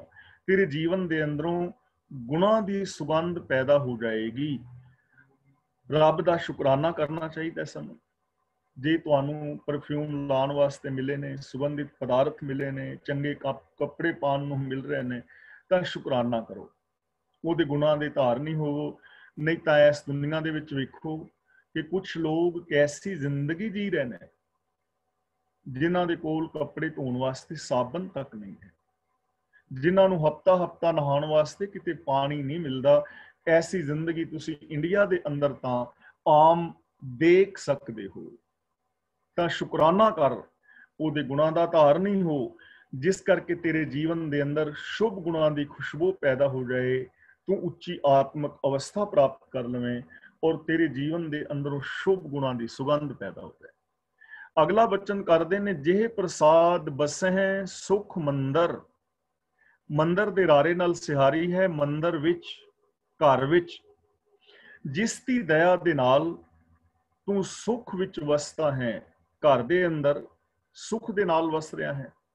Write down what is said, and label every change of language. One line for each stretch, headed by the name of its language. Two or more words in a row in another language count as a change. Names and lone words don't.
Punjabi: ਤੇਰੇ ਜੀਵਨ ਦੇ ਅੰਦਰੋਂ ਗੁਣਾਂ ਦੀ ਸੁਗੰਧ ਪੈਦਾ ਹੋ ਜਾਏਗੀ। ਰੱਬ ਦਾ ਸ਼ੁਕਰਾਨਾ ਕਰਨਾ ਚਾਹੀਦਾ ਸਾਨੂੰ। ਜੇ ਤੁਹਾਨੂੰ ਪਰਫਿਊਮ ਲਾਣੇ ਵਾਸਤੇ ਮਿਲੇ ਨੇ, ਸੁਗੰਧਿਤ ਪਦਾਰਥ ਮਿਲੇ ਨੇ, ਚੰਗੇ ਕੱਪੜੇ ਪਾਣ ਨੂੰ ਮਿਲ ਰਹੇ ਨੇ, ਤਾਂ ਸ਼ੁਕਰਾਨਾ ਕਰੋ, ਉਹਦੇ ਗੁਣਾਂ ਦੇ ਧਾਰਨੀ ਹੋਵੋ। ਨਹੀਂ ਤੋ ਇਸ ਦੁਨੀਆ ਦੇ ਵਿਚ ਵੇਖੋ ਕਿ ਕੁਛ ਲੋਗ ਕੈਸੀ ਜ਼ਿੰਦਗੀ ਜੀ ਰਹੇ ਨੇ, ਜਿਨ੍ਹਾਂ ਦੇ ਕੋਲ ਕੱਪੜੇ ਧੋਣ ਵਾਸਤੇ ਸਾਬਣ ਤਕ ਨਹੀਂ ਹੈ, ਜਿਨ੍ਹਾਂ ਨੂੰ ਹਫ਼ਤਾ ਹਫ਼ਤਾ ਨਹਾਉਣ ਵਾਸਤੇ ਕਿਤੇ ਪਾਣੀ ਨਹੀਂ ਮਿਲਤਾ। ਐਸੀ ਜ਼ਿੰਦਗੀ ਤੁਸੀਂ ਇੰਡੀਆ ਦੇ ਅੰਦਰ ਤਾਂ ਆਮ ਦੇਖ ਸਕਤੇ ਹੋ। ਤਾਂ ਸ਼ੁਕਰਾਨਾ ਕਰ, ਉਹਦੇ ਗੁਣਾਂ ਦਾ ਧਾਰਨੀ ਹੋ,
Hindi: जिस करके तेरे जीवन के अंदर शुभ गुणों की खुशबू पैदा हो जाए, तू उच्ची आत्मक अवस्था प्राप्त कर लवें और तेरे जीवन के अंदरों शुभ गुणों की सुगंध पैदा हो जाए।
Punjabi: ਅਗਲਾ ਵਚਨ ਕਰਤੇ ਨੇ, ਜਿਹ ਪ੍ਰਸਾਦਿ ਬਸਹਿ ਸੁਖ ਮੰਦਰ। ਮੰਦਰ ਦੇ ਰਾਰੇ ਨਾਲ ਸਿਹਾਰੀ ਹੈ, ਮੰਦਰ ਵਿਚ, ਘਰ ਵਿਚ, ਜਿਸ ਦੀ ਦਇਆ ਦੇ ਨਾਲ ਤੂੰ ਸੁਖ ਵਿਚ ਵਸਤਾ ਹੈ, ਘਰ ਦੇ ਅੰਦਰ ਸੁਖ ਦੇ ਨਾਲ ਵਸ ਰਿਹਾ ਹੈ।